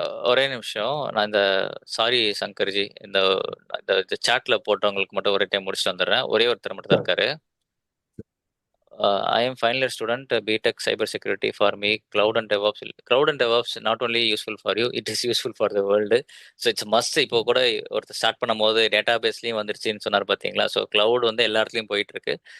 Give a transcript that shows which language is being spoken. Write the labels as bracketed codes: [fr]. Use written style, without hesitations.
[ta] ஒரே நிமிஷம். நான் இந்த சாரி சங்கர்ஜி, இந்த சாட்ல போட்டவங்களுக்கு மட்டும் ஒரே டைம் முடிச்சுட்டு வந்துடுறேன். ஒரே ஒருத்தர் மட்டும் தான் இருக்காரு. [en] I am final year student, BTech cyber security for me. Cloud and DevOps not only useful for you, it is useful for the world. So it's must. [ta] இப்போ கூட ஒருத்தர் ஸ்டார்ட் பண்ணும்போது டேட்டா பேஸ்லையும் வந்துருச்சுன்னு சொன்னார் பார்த்தீங்களா? ஸோ கிளவுட் வந்து எல்லா இடத்துலையும் போயிட்டு இருக்கு.